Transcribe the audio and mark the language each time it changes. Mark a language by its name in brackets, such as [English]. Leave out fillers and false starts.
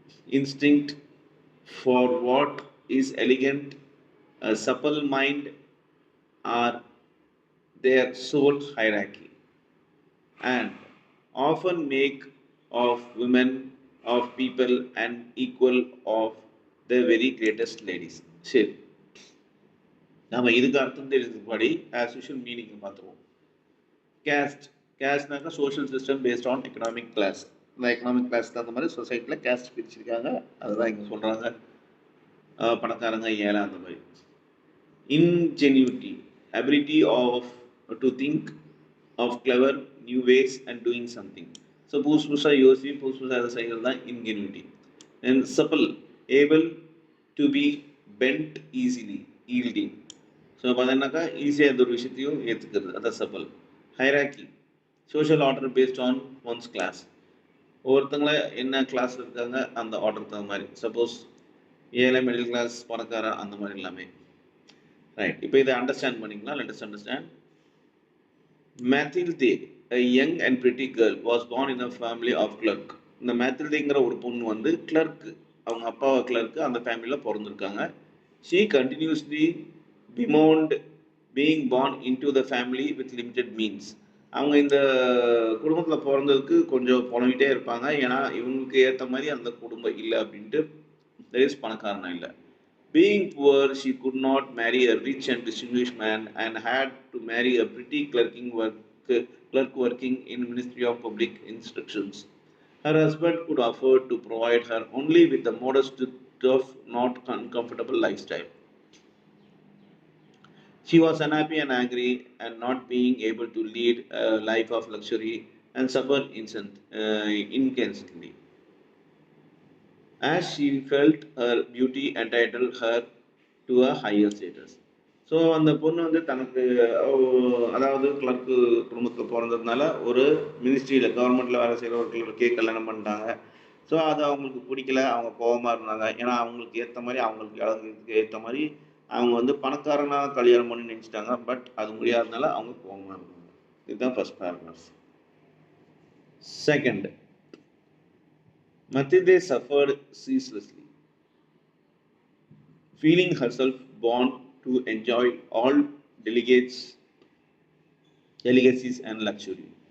[English] instinct for what is elegant, a supple mind are their sole hierarchy, and often make of women of people and equal of the very greatest ladies. [Tamil] சரி, நம்ம இதுக்கு அர்த்தம் தெரிஞ்சபடி as usual meaning பார்த்துருவோம். Caste, கேஸ்ட்னாக்கா social system based on economic class. இந்த economic கிளாஸ்க்கு அந்த மாதிரி சொசைட்டியில் கேஸ்ட் பிரிச்சிருக்காங்க. அதுதான் இங்கே சொல்கிறாங்க, பணக்காரங்க ஏழை அந்த மாதிரி. [English] Ingenuity, ability of to think of clever new ways and doing something. [Tamil] So புதுசாக யோசி புதுசாக அதை செய்கிறது தான் ingenuity. [English] And supple, able to be bent easily, yielding. [Tamil] So பார்த்தீங்கன்னாக்கா ஈஸியாக எந்த ஒரு விஷயத்தையும் ஏற்றுக்கிறது, அதான் chappal. Hierarchy, social order based on once class. ஒவ்வொருத்தங்கள என்ன கிளாஸ் இருக்காங்க அந்த ஆர்டருக்கு தகுந்த மாதிரி. சப்போஸ் ஏழை, மிடில் கிளாஸ், பணக்கார, அந்த மாதிரி எல்லாமே. ரைட், இப்போ இதை அண்டர்ஸ்டாண்ட் பண்ணிக்கலாம். [English] Let us understand. Mathilde, a young and pretty girl, was born in a family of clerk. [Tamil] இந்த மேத்தில்தேங்கிற ஒரு பொண்ணு வந்து கிளர்க்கு, அவங்க அப்பாவை கிளர்க்கு, அந்த ஃபேமிலியில் பிறந்திருக்காங்க. [English] She continuously bemoaned being born into the family with limited means. [Tamil] அவங்க இந்த குடும்பத்தில் பிறந்ததுக்கு கொஞ்சம் புலம்பிகிட்டே இருப்பாங்க. ஏன்னா இவங்களுக்கு ஏற்ற மாதிரி அந்த குடும்பம் இல்லை அப்படின்ட்டு, தட் பணக்காரனா இல்லை. [English] Being poor, she could not marry a rich and distinguished man and had to marry a pretty clerking work clerk working in Ministry of Public Instructions. Her husband could afford to provide her only with the modest, tough, not uncomfortable lifestyle. She was unhappy and angry and not being able to lead a life of luxury and suffer incessantly, as she felt her beauty entitled her to a higher status. [Tamil] So அந்த பொண்ணு வந்து தனக்கு அதாவது clerk குடும்பத்தில் பிறந்ததுனால ஒரு மினிஸ்ட்ரியில் கவர்மெண்ட்டில் வேலை செய்கிற ஒரு கிளர்க்கே கல்யாணம் பண்ணிட்டாங்க. ஸோ அது அவங்களுக்கு பிடிக்கல, அவங்க கோபமாக இருந்தாங்க. ஏன்னா அவங்களுக்கு ஏற்ற மாதிரி அவங்களுக்கு அழகுக்கு ஏற்ற மாதிரி அவங்க வந்து பணக்காரனாக கல்யாணம் பண்ணி நினச்சிட்டாங்க. பட் அது முடியாதனால அவங்க கோபமாக இருந்தாங்க. இதுதான் first paragraph. [English] Second, Matilde suffered ceaselessly, feeling herself born to enjoy all delicacies and luxury.